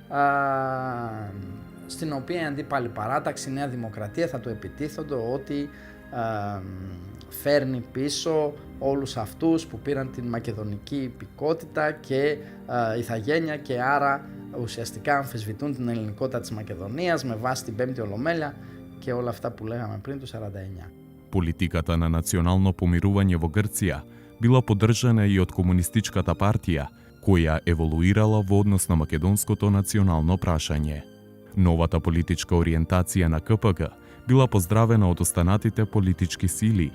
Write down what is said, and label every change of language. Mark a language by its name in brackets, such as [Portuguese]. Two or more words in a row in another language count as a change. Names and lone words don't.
[Greek] στην οποία η αντίπαλη παράταξη, η Νέα Δημοκρατία θα το επιτίθονται ότι φέρνει πίσω όλους αυτούς που πήραν την μακεδονική υπηκότητα και ηθαγένεια και άρα ουσιαστικά αμφισβητούν την ελληνικότητα της Μακεδονίας με βάση την Πέμπτη Ολομέλεια και όλα αυτά που λέγαμε πριν το 1949. [Macedonian] Политиката на национално помирување во Грција била поддржана и од Комунистичката партија, која еволуирала во однос на македонското национално прашање. Новата политичка ориентација на КПГ била поздравена од останатите политички сили.